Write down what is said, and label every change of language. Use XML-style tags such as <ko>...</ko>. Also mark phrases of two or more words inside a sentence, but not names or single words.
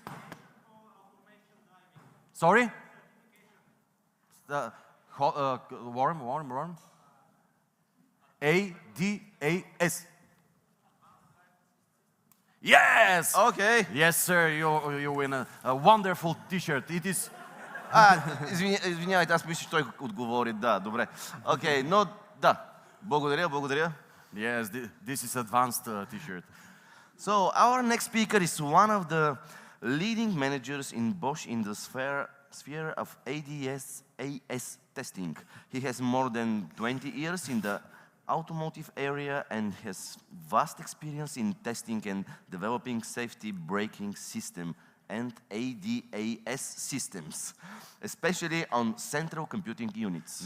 <en>Sorry? Warm. ADAS. Yes! Okay. Yes, sir, you win a wonderful t-shirt. It is...</en> <bg>Извинявайте, аз мисля, че той отговори. Да, добре. Окей, но да. Благодаря.</bg> <en>Yes, this is advanced t-shirt. So, our next speaker is one of the leading managers in Bosch in the sphere of ADAS testing. He has more than 20 years in the automotive area and has vast experience in testing and developing safety braking system and ADAS systems, especially on central computing units.</en>